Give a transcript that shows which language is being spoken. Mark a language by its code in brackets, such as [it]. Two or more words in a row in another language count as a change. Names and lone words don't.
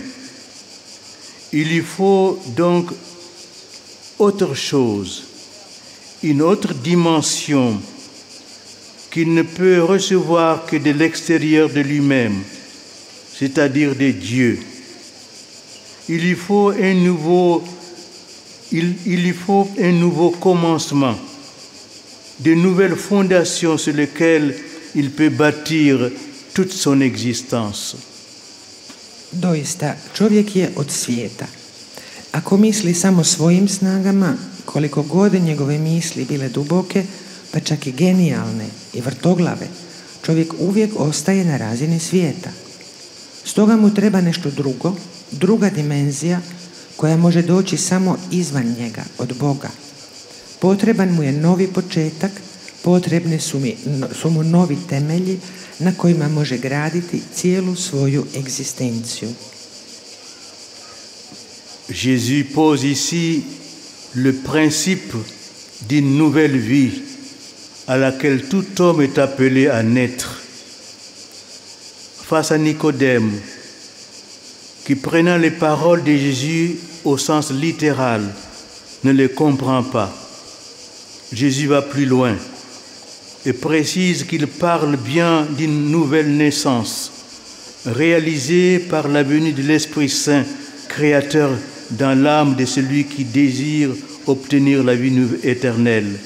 [fr] Il lui faut donc autre chose, une autre dimension qu'il ne peut recevoir que de l'extérieur de lui-même, c'est-à-dire de Dieu. Il lui faut un nouveau commencement, de nouvelles fondations sur lesquelles il peut bâtir toute son existence. [hr] Doista, čovjek je od svijeta. Ako misli samo svojim snagama, koliko god njegove misli bile duboke, pa čak i genijalne i vrtoglave, čovjek uvijek ostaje na razini svijeta. Stoga mu treba nešto drugo, druga dimenzija koja može doći samo izvan njega, od Boga. Potreban mu je novi početak, potrebni su mu novi temelji na kojima može graditi cijelu svoju egzistenciju. [fr] Jésus pose ici le principe d'une nouvelle vie à laquelle tout homme est appelé à naître. Face à Nicodème, qui prenant les paroles de Jésus au sens littéral, ne les comprend pas, Jésus va plus loin et précise qu'il parle bien d'une nouvelle naissance, réalisée par la venue de l'Esprit Saint, créateur dans l'âme de celui qui désire obtenir la vie éternelle.